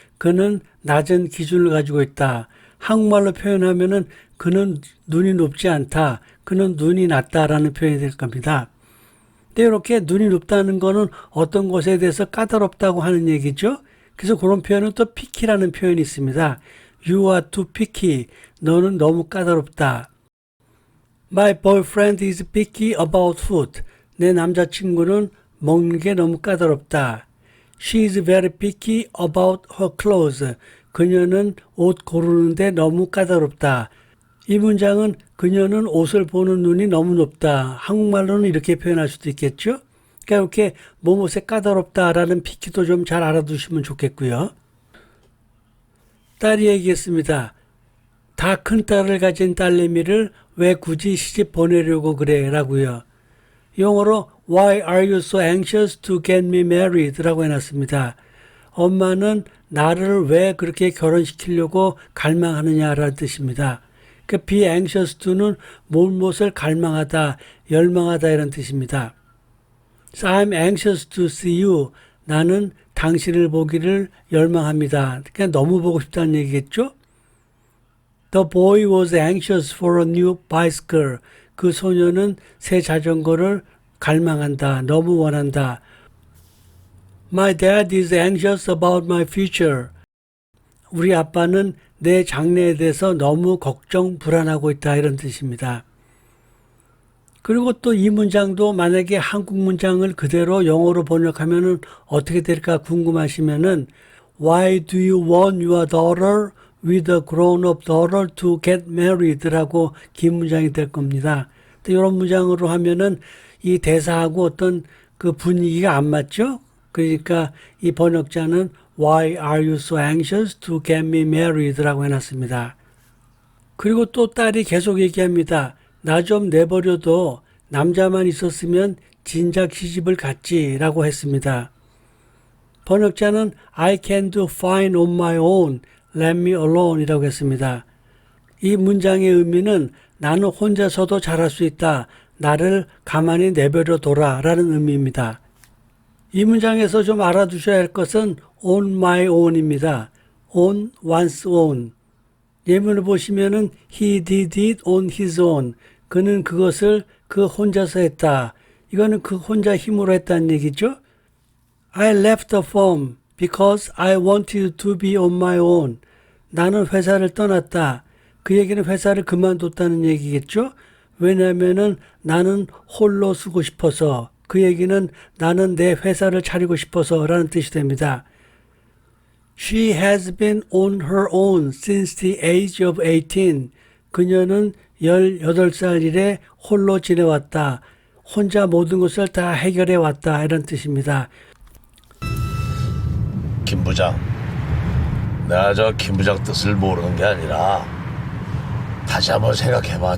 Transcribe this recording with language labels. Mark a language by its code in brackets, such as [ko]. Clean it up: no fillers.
[ko] 그는 낮은 기준을 가지고 있다. 한국말로 표현하면은 그는 눈이 높지 않다. 그는 눈이 낮다라는 표현이 될 겁니다. 근데 이렇게 눈이 높다는 거는 어떤 것에 대해서 까다롭다고 하는 얘기죠. 그래서 그런 표현은 또 picky라는 표현이 있습니다. [en] You are too picky. [ko] 너는 너무 까다롭다. [en] My boyfriend is picky about food. [ko] 내 남자친구는 먹는 게 너무 까다롭다. [en] She is very picky about her clothes. [ko] 그녀는 옷 고르는데 너무 까다롭다. 이 문장은 그녀는 옷을 보는 눈이 너무 높다. 한국말로는 이렇게 표현할 수도 있겠죠. 그러니까 이렇게 뭐뭇에 까다롭다라는 피키도 좀 잘 알아두시면 좋겠고요. 딸이 얘기했습니다. 다 큰 딸을 가진 딸내미를 왜 굳이 시집 보내려고 그래? 라고요. [en] 영어로 Why are you so anxious to get me married? [ko] 라고 해놨습니다. 엄마는 나를 왜 그렇게 결혼시키려고 갈망하느냐라는 뜻입니다. 그 be anxious to는 무엇을 갈망하다, 열망하다 이런 뜻입니다. [en] So I'm anxious to see you. [ko] 나는 당신을 보기를 열망합니다. 그냥 너무 보고 싶다는 얘기겠죠? [en] The boy was anxious for a new bicycle. [ko] 그 소녀는 새 자전거를 갈망한다. 너무 원한다. [en] My dad is anxious about my future. [ko] 우리 아빠는 내 장래에 대해서 너무 걱정, 불안하고 있다. 이런 뜻입니다. 그리고 또 이 문장도 만약에 한국 문장을 그대로 영어로 번역하면 어떻게 될까 궁금하시면은 [en] Why do you want your daughter with a grown-up daughter to get married? [ko] 라고 긴 문장이 될 겁니다. 이런 문장으로 하면은 이 대사하고 어떤 그 분위기가 안 맞죠? 그러니까 이 번역자는 [en] Why are you so anxious to get me married? [ko] 라고 해놨습니다. 그리고 또 딸이 계속 얘기합니다. 나 좀 내버려둬. 남자만 있었으면 진작 시집을 갔지 라고 했습니다. 번역자는 [en] I can do fine on my own. Let me alone [ko] 이라고 했습니다. 이 문장의 의미는 나는 혼자서도 잘할 수 있다. 나를 가만히 내버려둬라 라는 의미입니다. 이 문장에서 좀 알아두셔야 할 것은 on my own입니다. [en] on one's own. [ko] 예문을 보시면은 [en] he did it on his own. [ko] 그는 그것을 그 혼자서 했다. 이거는 그 혼자 힘으로 했다는 얘기죠. [en] I left the firm because I wanted to be on my own. [ko] 나는 회사를 떠났다. 그 얘기는 회사를 그만뒀다는 얘기겠죠. 왜냐하면은 나는 홀로 쓰고 싶어서. 그 얘기는 나는 내 회사를 차리고 싶어서 라는 뜻이 됩니다. [en] She has been on her own since the age of 18. [ko] 그녀는 18살 이래 홀로 지내왔다. 혼자 모든 것을 다 해결해 왔다. 이런 뜻입니다. 김 부장, 내가 저 김 부장 뜻을 모르는 게 아니라 다시 한번 생각해봐.